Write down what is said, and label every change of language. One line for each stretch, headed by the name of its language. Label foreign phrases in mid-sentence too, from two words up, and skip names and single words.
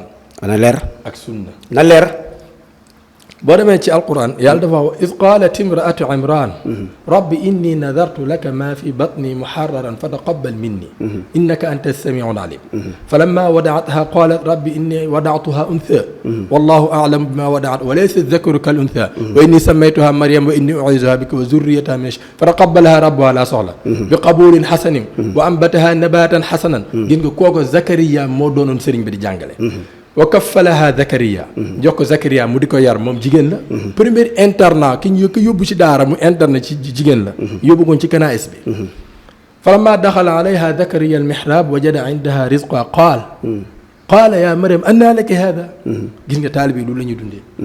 Wolof: na leer. ak sunna. na leer. boo demee ci alquran yàlla dafa wax
Arabic: إذ قالت امرأة عمران رب إني نذرت لك ما في بطني محررا فتقبل مني إنك أنت السميع العليم فلما وضعتها قالت رب إني وضعتها أنثى والله أعلم بما وضعت وليس الذكر كالأنثى وإني سميتها مريم وإني أعيذها بك وذريتها من فتقبلها ربها
Wolof: la soxla
Arabic: بقبول حسن وأنبتها نباتا حسنا
Wolof: gis nga kooko Zakariya moo doonoon sëriñ bi di jàngale
Arabic: وكفلها زكريا
Wolof: jox ko Zakariya mu di ko yar moom jigéen la
French: premier internat
Wolof: ki ñu ko yóbbu ci daara mu internat ci jigéen la yóbbu koon ci kanaïs bi
Arabic: فلما دخل عليها زكريا المحراب وجد عندها رزقا قال يا مريم أنى لك هذا
Wolof: gis nga taalibe yi loolu la ñuy dundee